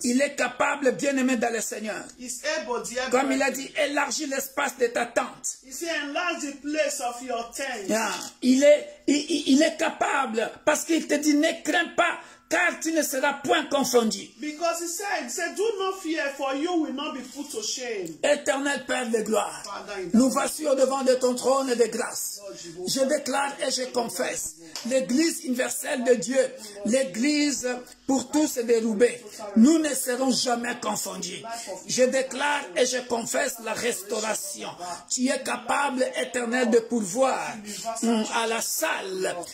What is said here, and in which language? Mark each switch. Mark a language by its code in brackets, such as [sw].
[fr] il est capable, bien-aimé dans le Seigneur. [en] He's able, dear [fr] Comme il a [en] brethren. [fr] dit, élargis l'espace de ta tente. [en] He said, enlarge the place of your tent. Yeah. [fr] Il est capable parce qu'il te dit, ne crains pas, car tu ne seras point confondu. [en] Because he said, do not fear, for you will not be put to shame. [fr] Éternel Père de gloire, [en] Father, in [fr] nous voici au devant de ton trône de grâce. Je déclare et je confesse, l'Église universelle de Dieu, l'Église pour tous de Roubaix, nous ne serons jamais confondus. Je déclare et je confesse la restauration. Tu es capable, Éternel, de pourvoir à la salle.